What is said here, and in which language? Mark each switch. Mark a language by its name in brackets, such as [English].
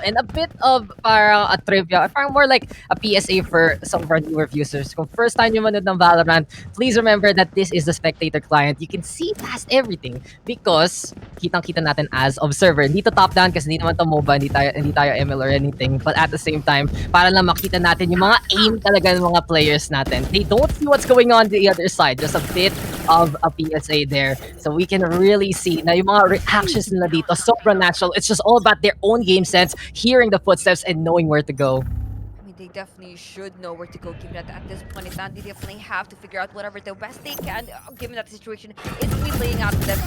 [English] And a bit of parang a trivia, parang more like a PSA for some of our newer viewers. [Filipino] Kung first time yung manood ng Valorant, please remember that this is the spectator client. [English] You can see past everything because kitang-kita natin as observer. [Filipino] Hindi to top-down kasi hindi naman to MOBA, hindi tayo ML or anything. But at the same time, para lang makita natin yung mga aim talaga ng mga players natin. [English] They don't see what's going on the other side. Just a bit of a PSA there. So we can really see na yung mga reactions nila dito, sobrang natural. It's just all about their own game sense, hearing the footsteps and knowing where to go. They definitely should know where to go, given that at this point in time, they definitely have to figure out whatever the best they can, given that the situation is really laying out for them.